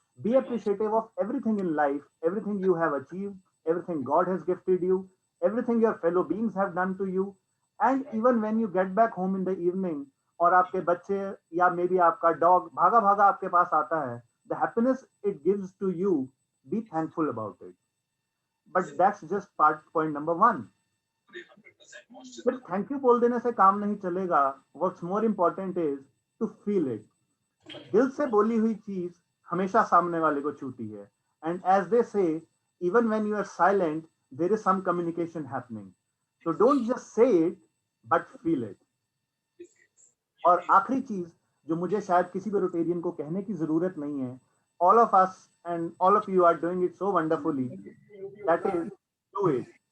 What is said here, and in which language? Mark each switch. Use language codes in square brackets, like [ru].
[en] Be appreciative of everything in life, everything you have achieved, everything God has gifted you, everything your fellow beings have done to you. And even when you get back home in the evening और आपके बच्चे या may be आपका dog भागा भागा आपके पास आता है, the happiness it gives to you, be thankful about it. But that's just point number 1. [hi] सिर्फ थैंक यू बोल देने से काम नहीं चलेगा. [en] What's more important is to feel it. [hi] दिल से बोली हुई चीज हमेशा सामने वाले को छूती है. [en] And as they say, even when you are silent, there is some communication happening. So don't just say it, but feel it. और आखिरी चीज जो मुझे शायद किसी भी रोटेरियन को कहने की जरूरत नहीं है, all of us and all of you are doing it so wonderfully, that is, do it.